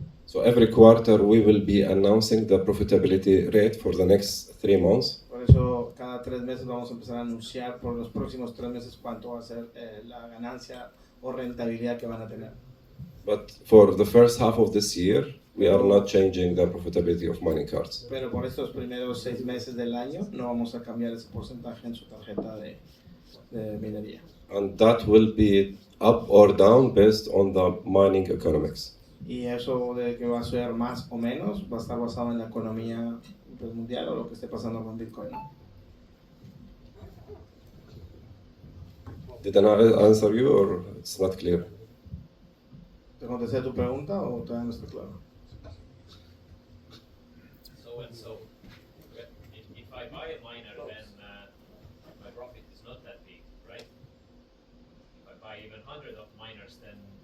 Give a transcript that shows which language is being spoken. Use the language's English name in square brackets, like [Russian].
[English] So every quarter we will be announcing the profitability rate for the next 3 months. [Spanish] Por eso cada 3 meses vamos a empezar a anunciar por los próximos 3 meses cuánto va a ser la ganancia o rentabilidad que van a tener. [English] But for the first half of this year, we are not changing the profitability of mining cards. [Spanish] Pero por estos primeros 6 meses del año no vamos a cambiar ese porcentaje en su tarjeta de minería. [English] And that will be up or down based on the mining economics. [Spanish] Y eso de que va a ser más o menos va a estar basado en la economía mundial o lo que esté pasando con Bitcoin. [English] Did I answer you or it's not clear? [Spanish] ¿Te contesté tu pregunta o todavía no está claro? [English] So if I buy a miner, then my profit is not that big, right? If I buy even 100 of miners, then